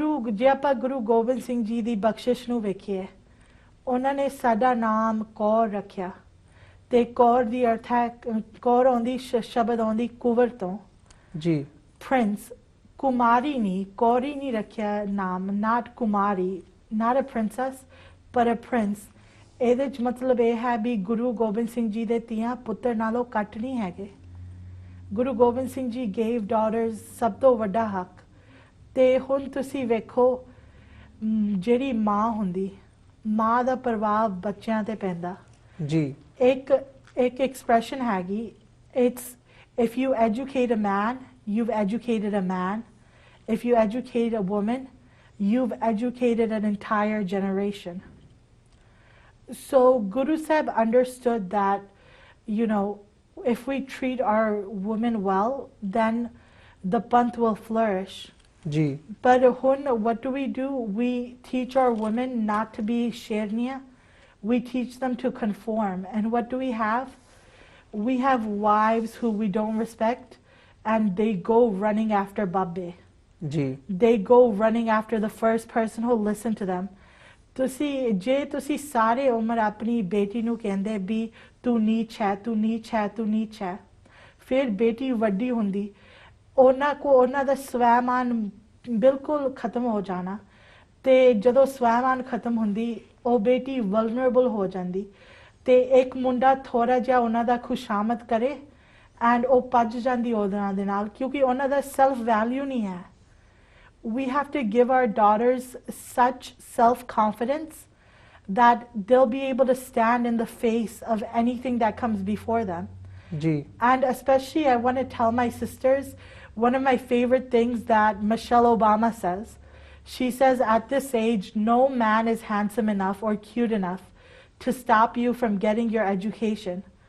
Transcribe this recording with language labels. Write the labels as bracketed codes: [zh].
[pa] ਜੇ ਆਪਾਂ ਗੁਰੂ ਗੋਬਿੰਦ ਸਿੰਘ ਜੀ ਦੀ ਬਖਸ਼ਿਸ਼ ਨੂੰ ਵੇਖੀਏ, ਉਹਨਾਂ ਨੇ ਸਾਡਾ ਨਾਮ ਕੌਰ ਰੱਖਿਆ, ਤੇ ਕੌਰ ਦੀ ਅਰਥ ਹੈ, ਕੌਰ ਆਉਂਦੀ ਸ਼ਬਦ ਆਉਂਦੀ ਕੁਵਰ ਤੋਂ ਜੀ, ਪ੍ਰਿੰਸ, ਕੁਮਾਰੀ ਨਹੀਂ, ਕੌਰੀ ਨਹੀਂ ਰੱਖਿਆ ਨਾਮ, ਨਾਟ Kumari, [en] not a princess, but a prince. [pa] ਇਹਦੇ 'ਚ ਮਤਲਬ ਇਹ ਹੈ ਵੀ ਗੁਰੂ ਗੋਬਿੰਦ ਸਿੰਘ ਜੀ ਦੇ ਧੀਆਂ ਪੁੱਤਰ ਨਾਲੋਂ ਘੱਟ ਨਹੀਂ ਹੈਗੇ। ਗੁਰੂ ਗੋਬਿੰਦ ਸਿੰਘ ਜੀ [en] gave daughters [pa] ਸਭ ਤੋਂ ਵੱਡਾ ਹੱਕ। ਤੇ ਹੁਣ ਤੁਸੀਂ ਵੇਖੋ ਜਿਹੜੀ ਮਾਂ ਹੁੰਦੀ, ਮਾਂ ਦਾ ਪ੍ਰਭਾਵ ਬੱਚਿਆਂ ਤੇ ਪੈਂਦਾ ਜੀ। ਇੱਕ ਐਕਸਪ੍ਰੈਸ਼ਨ ਹੈਗੀ, [en] it's if you educate a man, you've educated a man. If you educate a woman, you've educated an entire generation. So Guru Sahib understood that, you know, if we treat our women well, then the panth will flourish. Ji. But what do? We teach our women not to be sherniya. We teach them to conform. And what do we have? We have wives who we don't respect, and they go running after babbe. Ji. They go running after the first person who listen to them. [pa] ਜੇ ਤੁਸੀਂ ਸਾਰੇ ਉਮਰ ਆਪਣੀ ਬੇਟੀ ਨੂੰ ਕਹਿੰਦੇ ਵੀ ਤੂੰ ਨੀਚ ਹੈ, ਤੂੰ ਨੀਚ ਹੈ, ਤੂੰ ਨੀਚ ਹੈ, ਫਿਰ ਬੇਟੀ ਵੱਡੀ ਹੁੰਦੀ, ਉਹਨਾਂ ਦਾ ਸਵੈਮਾਨ ਬਿਲਕੁਲ ਖਤਮ ਹੋ ਜਾਣਾ। ਤੇ ਜਦੋਂ ਸਵੈਮਾਨ ਖਤਮ ਹੁੰਦੀ, ਉਹ ਬੇਟੀ ਵਲਨਰੇਬਲ ਹੋ ਜਾਂਦੀ। ਤੇ ਇੱਕ ਮੁੰਡਾ ਥੋੜਾ ਜਿਹਾ ਉਹਨਾਂ ਦਾ ਖੁਸ਼ਾਮਦ ਕਰੇ ਐਂਡ ਉਹ ਭੱਜ ਜਾਂਦੀ ਉਹਨਾਂ ਦੇ ਨਾਲ, ਕਿਉਂਕਿ ਉਹਨਾਂ ਦਾ ਸੈਲਫ ਵੈਲਿਊ ਨਹੀਂ ਹੈ। [en] We have to give our daughters such self-confidence that they'll be able to stand in the face of anything that comes before them. Ji. And especially I want to tell my sisters, one of my favorite things that Michelle Obama says, she says at this age, no man is handsome enough or cute enough to stop you from getting your education.